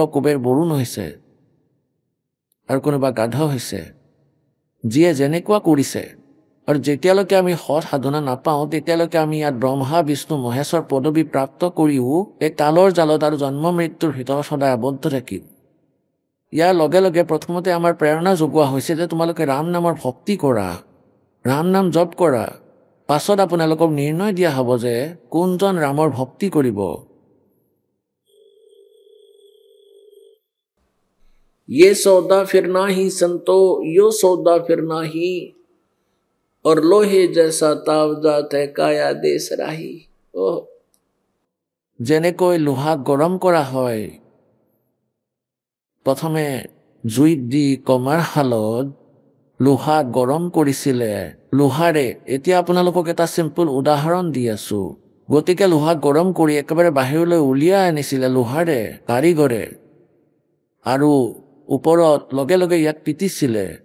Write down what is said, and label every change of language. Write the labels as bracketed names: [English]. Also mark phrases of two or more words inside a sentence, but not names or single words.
[Assamese] কুবেৰ বৰুণ হৈছে আৰু কোনোবা গাধ হৈছে যিয়ে যেনেকুৱা কৰিছে আৰু যেতিয়ালৈকে আমি সৎ সাধনা নাপাওঁ তেতিয়ালৈকে আমি ইয়াত ব্ৰহ্মা বিষ্ণু মহেশ্বৰ পদবী প্ৰাপ্ত কৰিও এই কালৰ জালত আৰু জন্ম মৃত্যুৰ ভিতৰত সদায় আবদ্ধ থাকিম ইয়াৰ লগে লগে প্ৰথমতে আমাৰ প্ৰেৰণা যোগোৱা হৈছে যে তোমালোকে ৰাম নামৰ ভক্তি কৰা ৰাম নাম জপ কৰা পাছত আপোনালোকক নিৰ্ণয় দিয়া হ'ব যে কোনজন ৰামৰ ভক্তি কৰিব। [Hindi] ये सौदा फिर नाही संतो यो सौदा फिर नाही और लोहे जैसा ताव जात है काया देश राही। ओह, [Assamese] যেনেকৈ লোহা গৰম কৰা হয়, প্ৰথমে জুইত দি কমাৰ শালত লোহা গৰম কৰিছিলে লোহাৰে। এতিয়া আপোনালোকক এটা চিম্পল উদাহৰণ দি আছো। গতিকে লোহা গৰম কৰি একেবাৰে বাহিৰলৈ উলিয়াই আনিছিলে লোহাৰে কাৰিকৰে, আৰু ওপৰত লগে লগে ইয়াত পিটিছিলে।